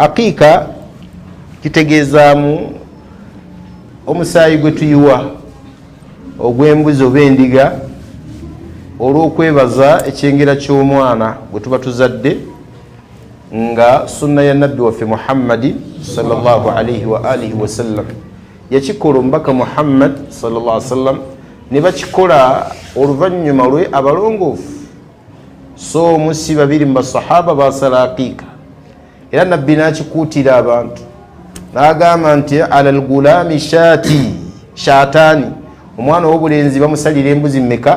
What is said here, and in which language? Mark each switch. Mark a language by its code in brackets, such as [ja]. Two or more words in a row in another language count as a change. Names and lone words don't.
[lg] Aqiika kitegeezaamu omusaayi gwe tuyiwa ogw'embuzi oba endiga olw'okwebaza ekyengera ky'omwana gwe tuba tuzadde, nga sunna ya nabbi waffe Muhammadi [ar] صلى الله عليه وعلى آله وسلم [lg] yakikola omubaka Muhammad [ar] صلى الله عليه وسلم, [lg] ne bakikola oluvannyuma lwe abalongoofu. So omusi babiri mu basahaba basala aqiika, era nabbi n'akikuutira abantu n'agamba nti [ar] على الغلام شاتان, [lg] omwana ow'obulenzi bamusalira embuzi mmeka?